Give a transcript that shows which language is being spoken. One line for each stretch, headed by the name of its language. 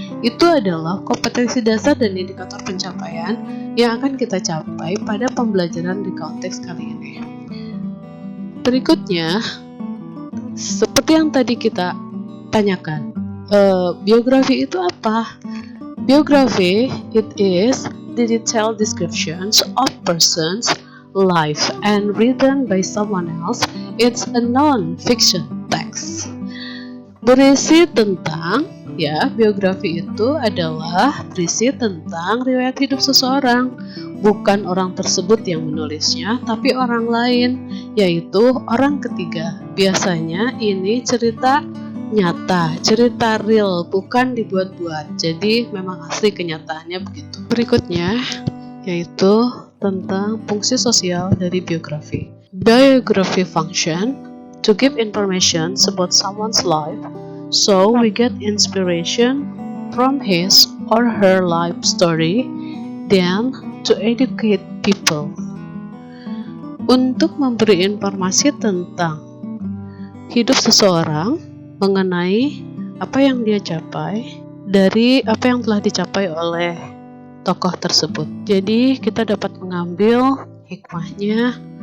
Indonesian: Itu adalah kompetensi dasar dan indikator pencapaian yang akan kita capai pada pembelajaran recount text kali ini. Berikutnya, seperti yang tadi kita tanyakan, biografi itu apa?
English: Biography, it is the detailed descriptions of person's life and written by someone else. It's a non-fiction text.
Indonesian: Berisi tentang, biografi itu adalah berisi tentang riwayat hidup seseorang. Bukan orang tersebut yang menulisnya, tapi orang lain, yaitu orang ketiga. Biasanya ini cerita nyata, cerita real, bukan dibuat-buat. Jadi memang asli kenyataannya begitu. Berikutnya yaitu tentang fungsi sosial dari biografi.
English: Biography function to give information about someone's life, so we get inspiration from his or her life story, then to educate people.
Indonesian: Untuk memberi informasi tentang hidup seseorang, mengenai apa yang dia capai dari apa yang telah dicapai oleh tokoh tersebut. Jadi kita dapat mengambil hikmahnya